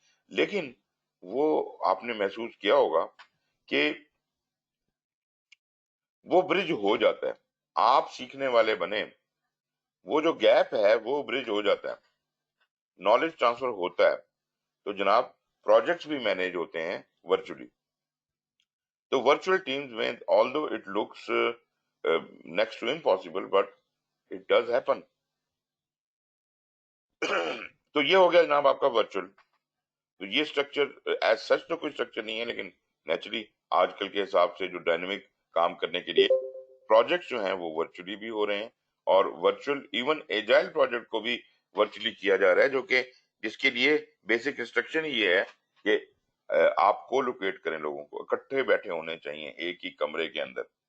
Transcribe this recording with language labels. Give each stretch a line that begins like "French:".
Urdu: لیکن وہ آپ نے محسوس کیا ہوگا کہ وہ برج ہو جاتا ہے، آپ سیکھنے والے بنے، وہ جو گیپ ہے وہ برج ہو جاتا ہے، نالج ٹرانسفر ہوتا ہے. تو جناب پروجیکٹس بھی مینیج ہوتے ہیں ورچولی. تو ورچوئل ٹیمز میں
English: although it looks next to impossible but it does happen.
Urdu: تو یہ ہو گیا جناب آپ کا ورچوئل. تو یہ اسٹرکچر ایز سچ تو کوئی اسٹرکچر نہیں ہے، لیکن نیچرلی آج کل کے حساب سے جو ڈائنامک کام کرنے کے لیے پروجیکٹ جو ہیں وہ ورچولی بھی ہو رہے ہیں، اور ورچوئل ایون ایجائل پروجیکٹ کو بھی ورچولی کیا جا رہا ہے، جو کہ جس کے لیے بیسک انسٹرکشن یہ ہے کہ آپ کو لوکیٹ کریں، لوگوں کو اکٹھے بیٹھے ہونے چاہیے ایک ہی کمرے کے اندر.